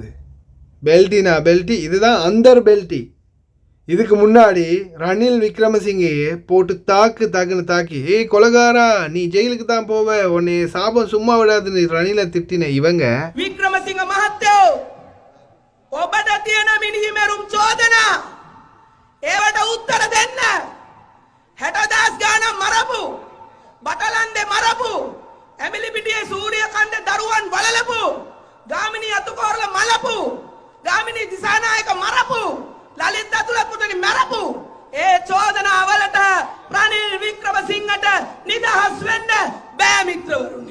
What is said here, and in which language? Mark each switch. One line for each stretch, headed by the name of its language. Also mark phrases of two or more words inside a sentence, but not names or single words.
Tamil: பெல்ட்டி இதுதான் அந்தர் பெல்ட்டி. இதுக்கு முன்னாடி ரணில் விக்ரமசிங்கையே போட்டு தாக்குன்னு தாக்கி, ஏய் கொலகாரா நீ ஜெயிலுக்கு தான் போவ, உன்னை சாபம் சும்மா விடாதுன்னு ரணிலை திட்டின இவங்க
Sinhala: වික්‍රමසිංහ මහත්තයෝ ඔබට තියෙන මිනිහිමෙරුම් චෝදනා ඒවට උත්තර දෙන්න. 60,000 ගාණක් මරපු, බටලන්දේ මරපු, ඇමිලිපිටියේ සූරියකන්දේ දරුවන් වලලපු, ගාමිණී අතුකෝරල මලපු, ගාමිණී දිසානායක මරපු, ලලිත් අතුලපුතනි මරපු ඒ චෝදනාවලට රනිල් වික්‍රමසිංහට නිදහස් වෙන්න බෑ මිත්‍රවරුනි.